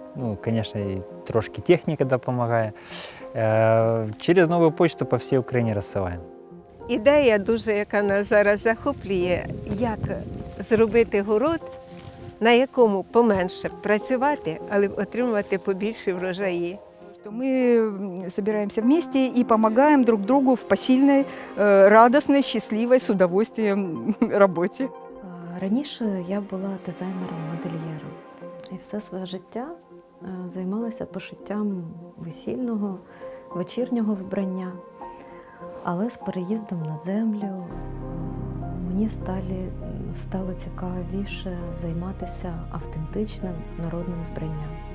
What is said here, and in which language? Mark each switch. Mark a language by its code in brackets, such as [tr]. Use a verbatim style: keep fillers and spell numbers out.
[uk] Ну, звісно, і трошки техніка допомагає. Е, через нову почту по всій Україні розсилаємо. Ідея дуже, яка нас зараз захоплює, як зробити город, на якому поменше працювати, але отримувати побільше врожаї. [ru] Мы собираемся вместе и помогаем друг другу в посильной, радостной, счастливой, с удовольствием работе. [uk] Раніше я була дизайнером-модельєром і все своє життя займалася пошиттям весільного, вечірнього вбрання. Але з переїздом на землю мені стали, стало цікавіше займатися автентичним народним вбранням.